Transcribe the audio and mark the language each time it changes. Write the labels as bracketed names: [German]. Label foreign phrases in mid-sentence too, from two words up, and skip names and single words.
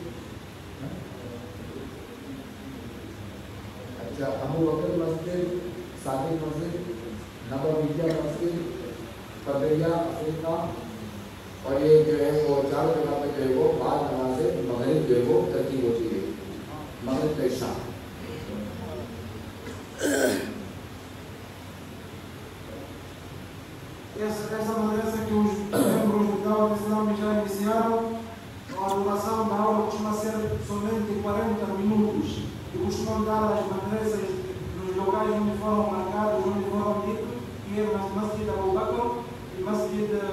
[Urdu] اچھا ابو بکر مسجد، صادق مسجد، نبویہ مسجد، کبریہ افریقہ، اور یہ جو ہے وہ 4 جگہ پہ جو ہے وہ بعد نماز مغرب جو ہے وہ ترتیب ہوتی ہے، مغرب کا عشاء. [Portuguese] Essa madrasa que os membros do Dawah Islâmica já iniciaram, a duração da aula costuma ser somente 40 minutos e costumam dar as madrasas nos locais onde foram marcados, onde foram ditos, que é Masjid Abu Bakr e Masjid